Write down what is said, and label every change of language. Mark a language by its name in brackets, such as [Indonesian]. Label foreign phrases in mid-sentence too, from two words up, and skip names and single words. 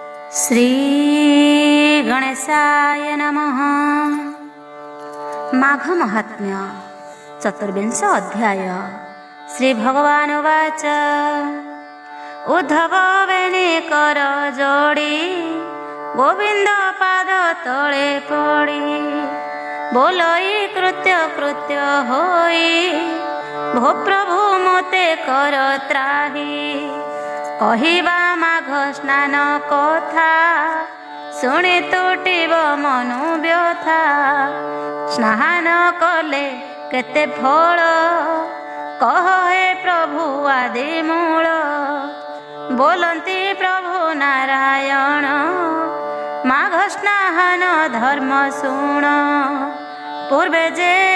[Sanskrit] श्री गणेशाय नमः। माघ महात्म्य चतुर्विंश अध्याय। श्री भगवान उवाच [Odia] ଉଦ୍ଧବ ବେଣୀ କର ଯୋଡ଼ି ଗୋବିନ୍ଦ ପାଦ ତଳେ ପଡ଼ି ବୋଲଇ କୃତ୍ୟ କୃତ୍ୟ ହୋଇ ଭୋ ପ୍ରଭୁ ମୋତେ କର ତ୍ରାହି କହିବା ମାଘ ସ୍ନାନ କଥା ଶୁଣି ତୁଟିବ ମନୁ ବ୍ୟଥା ସ୍ନାନ କଲେ କେତେ ଫଳ କହ ହେ ପ୍ରଭୁ ଆଦି ମୂଳ ବୋଲନ୍ତି ପ୍ରଭୁ ନାରାୟଣ ମାଘ ସ୍ନାନ ଧର୍ମ ଶୁଣ ପୂର୍ବେ ଯେ